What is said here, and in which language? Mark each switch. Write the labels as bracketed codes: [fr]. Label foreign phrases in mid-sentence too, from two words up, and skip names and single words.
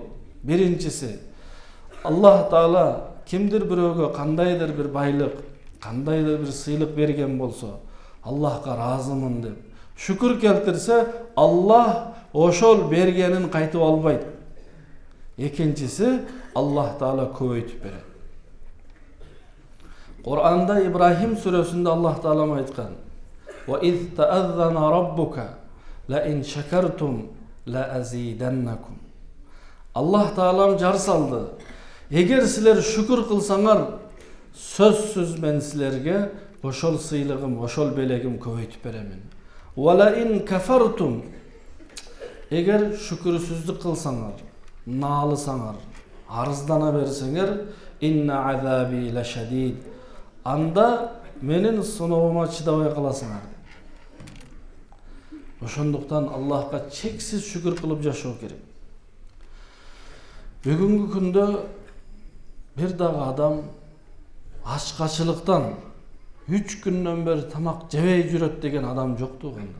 [ky] Биринчиси, Аллах Таала кимдир бирөөгө кандайдыр бир байлык, кандайдыр бир сыйлык берген болсо, Аллахка ыраазымын деп шүкүр келтирсе, Аллах ошол бергенин кайтып албайт. Экинчиси, Аллах Таала көбөйтүп берет. Кур'анда Ибрахим сүрөсүндө Аллах Таалам айткан: [ar] "وإذ تأذن ربك لئن شكرتم لأزيدنكم." [ky] Аллах Таалам жар салды: "Эгер силер шүкүр кылсаңар, сөзсүз мен силерге ошол сыйлыгым, ошол белегим көбөйтүп беремин. [ar] ولئن كفرتم." [ky] Эгер шүкүрсүздүк кылсаңар, наалысаңар, арыздана берсеңер, [ar] "إن عذابي لشديد." [ky] Анда менин сыноомума чыдабай каласыңар. Ошондуктан Аллахка чексиz şükür кылып жашоо керек. Бүгүнкү күндө бир дагы адам ачкачылыктан 3 күндөн бери тамак жебей жүрөт деген адам жок туугандар.